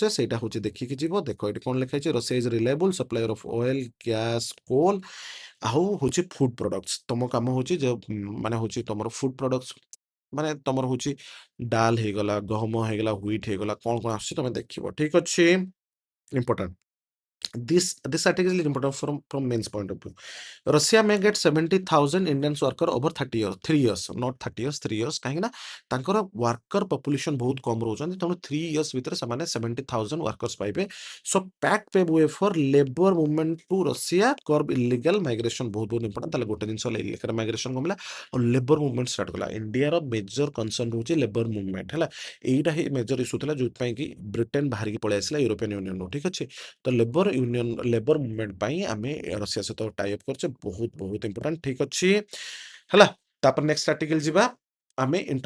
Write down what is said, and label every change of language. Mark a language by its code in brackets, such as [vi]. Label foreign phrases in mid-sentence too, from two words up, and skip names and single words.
[or] ସେଇଟା ହେଉଛି ଦେଖିକି ଯିବ ଦେଖ ଏଠି କ'ଣ ଲେଖା ହେଇଛି [en] Russia is reliable supplier of oil gas coal [or] ଆଉ ହେଉଛି [en] food products [or] ତମ କାମ ହେଉଛି ଯେ ମାନେ ହେଉଛି ତମର [en] food products [or] ମାନେ ତମର ହେଉଛି ଡାଲ ହେଇଗଲା ଗହମ ହେଇଗଲା ହ୍ୱିଟ୍ ହେଇଗଲା କ'ଣ କ'ଣ ଆସୁଛି ତମେ ଦେଖିବ ଠିକ୍ ଅଛି [en] important this article is important from men's point of view Russia may get 70,000 Indian worker over 30 years 3 years not [or] 30 years 3 years କାହିଁକି ନା ତାଙ୍କର [en] worker population [or] ବହୁତ କମ ରହୁଛନ୍ତି ତେଣୁ 3 years ଭିତରେ ସେମାନେ 70,000 ୱାର୍କର୍ସ ପାଇବେ [en] so pact pave way for labour movement to Russia curb illegal migration [or] ବହୁତ ବହୁତ ଇମ୍ପୋର୍ଟାଣ୍ଟ ତାହେଲେ ଗୋଟେ ଜିନିଷ ହେଲା [en] illegal migration [or] କମିଲା ଆଉ [en] labour movement start [or] କଲା ଇଣ୍ଡିଆର [en] major concern [or] ରହୁଛି [en] labour movement [or] ହେଲା ଏଇଟା ହିଁ [en] major issue [or] ଥିଲା ଯୋଉଥିପାଇଁ କି ବ୍ରିଟେନ ବାହାରିକି ପଳେଇ ଆସିଲା ୟୁରୋପିଆନ୍ ୟୁନିୟନରୁ ଠିକ୍ ଅଛି ତ [en] labour movement [or] ପାଇଁ ଆମେ ରଷିଆ ସହିତ [en] tie up [or] କରୁଛେ ବହୁତ ବହୁତ ଇମ୍ପୋର୍ଟାଣ୍ଟ ଠିକ୍ ଅଛି ହେଲା ତାପରେ [en] next article [or] ଯିବା ଆମେ